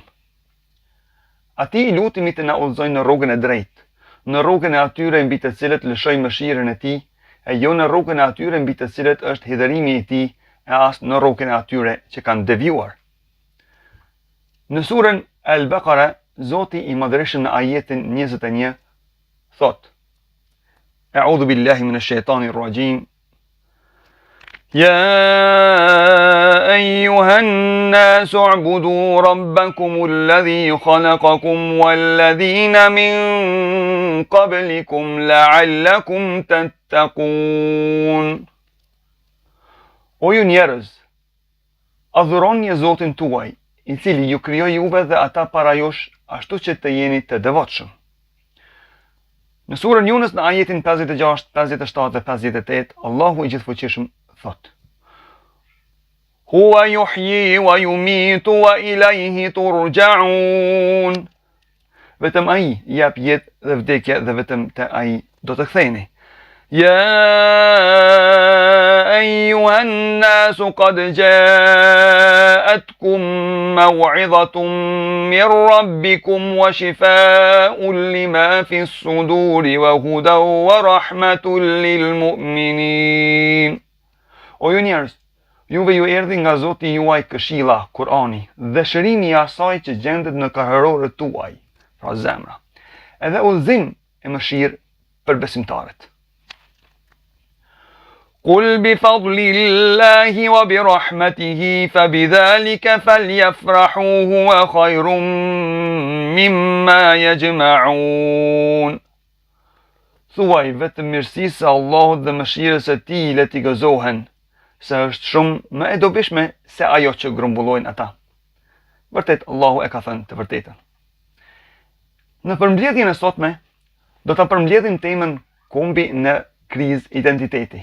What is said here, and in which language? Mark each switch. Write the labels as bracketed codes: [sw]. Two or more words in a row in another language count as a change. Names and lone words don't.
[sq] Atij i lutemi të na udhëzojë në rrugën e drejtë, në rrugën e atyre mbi të cilët lëshoj mëshirën e tij, e jo në rrugën e atyre mbi të cilët është hidhërimi i tij, e as në rrugën e atyre që kanë devijuar. Në surën Al-Baqara, Zoti i Madhërisht në ajetin 21 thot: [ar] أعوذ بالله من الشيطان الرجيم. يا أيها الناس اعبدوا ربكم الذي خلقكم والذين من قبلكم لعلكم تتقون. [sq] O ju njerëz, adhuroni Zotin tuaj, i cili ju krijoi juve dhe ata para jush, ashtu që të jeni të devotshëm. Në surën Yunus në ajetin 56, 57 dhe 58, Allahu i Gjithfuqishëm thot: [ar] هو يحيي ويميت وإليه ترجعون. [sq] Vetëm ai jep jetë dhe vdekje dhe vetëm te ai do të ktheheni. [ar] يا أيها الناس قد جاءتكم موعظة من ربكم وشفاء لما في الصدور وهدى ورحمة للمؤمنين. [sq] O ju njerëz, juve ju erdhi nga Zoti juaj këshilla, Kurani, dhe shërimi i asaj që gjendet në kaherorët tuaj, pra zemra, edhe udhëzim e mëshirë për besimtarët. [ar] قل بفضل الله وبرحمته فبذلك فليفرحوا هو خير مما يجمعون. [sq] Thuaj vetëm mirësisë së Allahut dhe mëshirës së tij le t'i gëzohen, se është shumë më e dobishme se ajo që grumbullojnë ata. Vërtet, Allahu e ka thënë të vërtetën. Në përmbledhjen e sotme, do ta përmbledhim temën kombi në krizë identiteti.